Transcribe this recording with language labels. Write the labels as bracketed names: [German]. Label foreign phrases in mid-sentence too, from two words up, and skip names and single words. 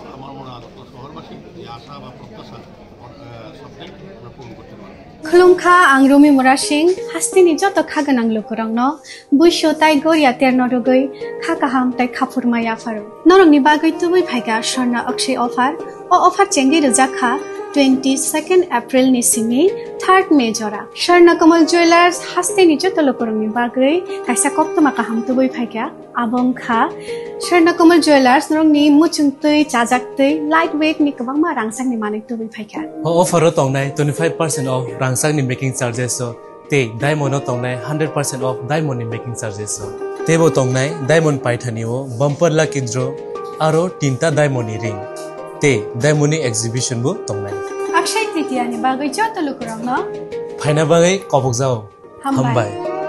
[Bangla] আমার মনে হয় আগরতলা শহরবাসী যে আশা বা প্রত্যাশা সবটাই আমরা পূরণ করতে পারবো। [Turkic languages] খুলুমখা আং রুমি মুরাসিং হাস্তিনি যত খাগানাং লুকুরংনো বুইশো তাই গরিয়া তেরনরগৈ খাকাহাম তাই খাফুরমায়া ফারো নরংনি বাগৈ তুবুই ফাইगा স্বর্ণা অক্ষয় অফার ও অফার চেঙ্গি রজাখা 22 এপ্রিল नि सिंनि 3 मे जरा स्वर्ण कमल ज्वेलर्स हास्तेनि जत लुकुरंनि बागै काइसा कप्तमा काहाम तुबुई फाइगा आबंखा स्वर्ण कमल ज्वेलर्स नरंनि मुचुंगतै चाजाकतै [English] light weight [Turkic languages] नि गोबांमा रांसांनि माने तुबुई फाइगा ऑफर तंगनाय 25% ऑफ रांसांनि [English] making charges [Turkic languages] ते डायमंड तंगनाय 100% ऑफ डायमंड नि [English] making charges [Turkic languages] तेबो तंगनाय डायमंड पाइथानिओ [English] bumper lucky draw [Turkic languages] आरो 3टा डायमंड नि रिंग ते डायमंड नि एग्जिबिशन बो तंगनाय अक्षय तृतीया नि बागै जत लुकुरंनो फाइना बागै कबक जाओ हमबाय